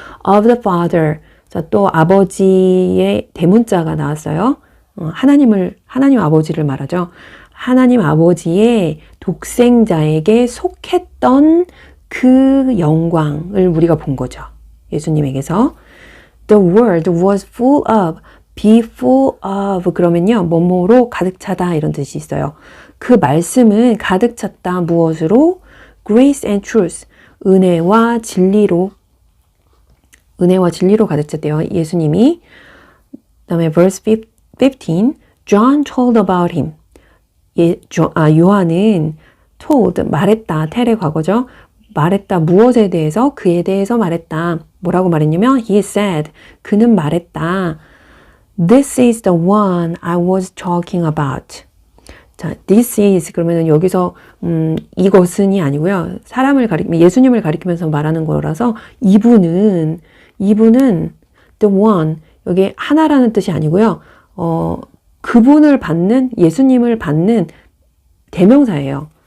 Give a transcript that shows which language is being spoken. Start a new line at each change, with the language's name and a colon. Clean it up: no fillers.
English: of the father.
Korean: 자, 또 아버지의 대문자가 나왔어요. 하나님 아버지를 말하죠. 하나님 아버지의 독생자에게 속했던 그 영광을 우리가 본 거죠. 예수님에게서.
English: The world was full of, be full of 그러면요.
Korean: 뭐뭐로 가득 차다 이런 뜻이 있어요. 그 말씀은 가득 찼다. 무엇으로?
English: Grace and truth.
Korean: 은혜와 진리로 가득 찼대요. 예수님이. 그 다음에 verse 15.
English: John told about him.
Korean: 요한은 told, 말했다. 텔의 과거죠. 말했다. 무엇에 대해서? 그에 대해서 말했다. 뭐라고 말했냐면 he said, 그는 말했다.
English: This is the one I was talking about.
Korean: 자, this is 그러면은 여기서 이것은이 아니고요. 예수님을 가리키면서 말하는 거라서 이분은 the one, 여기 하나라는 뜻이 아니고요. 그분을 받는, 예수님을 받는 대명사예요.